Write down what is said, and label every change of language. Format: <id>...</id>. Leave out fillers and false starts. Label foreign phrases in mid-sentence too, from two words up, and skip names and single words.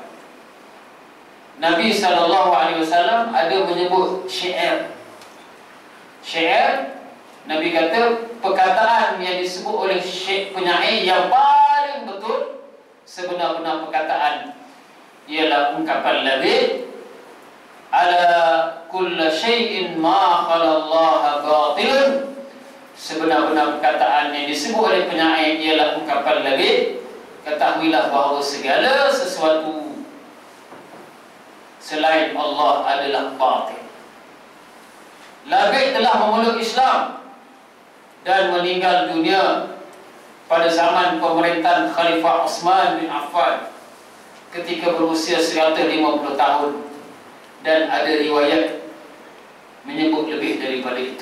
<ms>Nabi SAW ada menyebut syair. Syair, Nabi kata perkataan yang disebut oleh penyair yang paling betul, sebenar-benar perkataan ialah ungkapan Labid,</ms> <ar>ألا كل شيء ما خلا الله باطل.</ar> <ms>Sebenar-benar perkataan yang disebut oleh penyair ialah ungkapan Labid, ketahuilah bahawa segala sesuatu selain Allah adalah batil. Labid telah memeluk Islam dan meninggal dunia pada zaman pemerintahan Khalifah Uthman bin Affan ketika berusia 150 tahun, dan ada riwayat menyebut lebih daripada itu.</ms>